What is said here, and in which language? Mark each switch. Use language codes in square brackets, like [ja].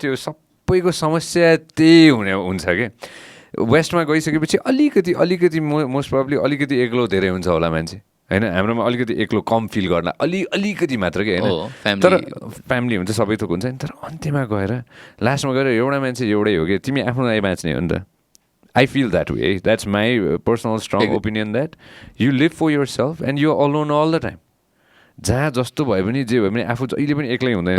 [ne] त्यो सबैको समस्या त्यही हुन्छ क्या। वेस्टमा गइसकेपछि अलिकति मोस्ट प्रब्ली अलिकति एक्लो धेरै हुन्छ होला मान्छे होइन। हाम्रोमा अलिकति एक्लो कम फिल गर्न अलिकति मात्र कि होइन। तर फ्यामिली हुन्छ सबै थोक हुन्छ नि। तर अन्त्यमा गएर लास्टमा गएर एउटा मान्छे एउटै हो कि तिमी आफ्नो लागि बाँच्ने हो नि त। [en] I feel that way. That's my personal strong opinion that you live for yourself and you're alone all the time. [ne] जहाँ जस्तो भयो भने जे भयो भने आफू जहिले पनि एक्लै हुँदैन.